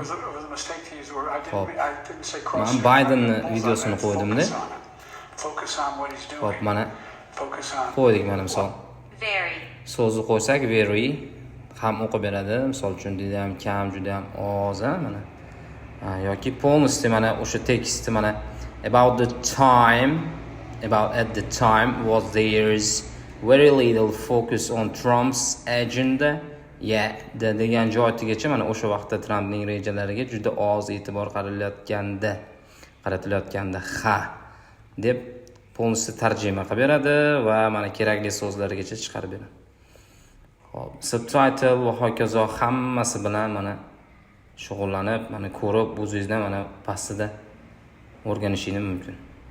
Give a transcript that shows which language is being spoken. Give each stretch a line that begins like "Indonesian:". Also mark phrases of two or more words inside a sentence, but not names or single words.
Uzbek: Xo'p, men Bidenning videosini qo'ydim-da. Xo'p, mana qo'ydik mana misol. So'zni qo'ysak very ham o'qib beradi. Misol uchun juda ham kam, juda ham oz, mana. Yoki polностью mana o'sha tekstni mana
English: about at the time was there's very little focus on Trump's agenda.
Uzbek: degan joygacha mana o'sha vaqtda Trumpning rejalariga juda oz e'tibor qaratilayotganda deb polностью tarjima qilib beradi va mana kerakli so'zlargacha chiqarib beradi. Xo'p, subtitle va hokazo hammasi bilan mana shug'ullanib, mana ko'rib, o'zingizdan mana pastida o'rganishingiz mumkin.